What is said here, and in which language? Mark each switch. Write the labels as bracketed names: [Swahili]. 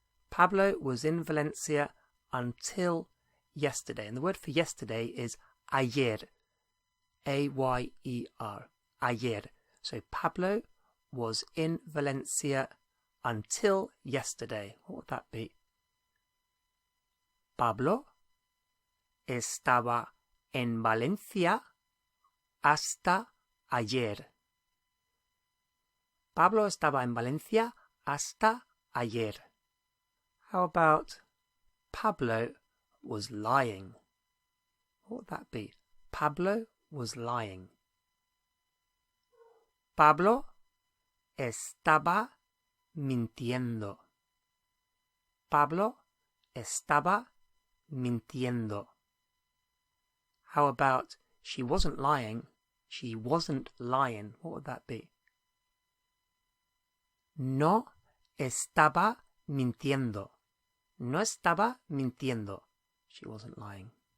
[English] Pablo was in Valencia until yesterday. And the word for yesterday is ayer. A-Y-E-R. Ayer. So Pablo was in Valencia until yesterday. What would that be? [Spanish] Pablo estaba en Valencia hasta ayer. Pablo estaba en Valencia hasta ayer. [English] How about Pablo was lying? What would that be? Pablo was lying. Pablo estaba mintiendo. Pablo estaba mintiendo. How about she wasn't lying? She wasn't lying. What would that be? [Spanish] No estaba mintiendo. No estaba mintiendo. [English] She wasn't lying.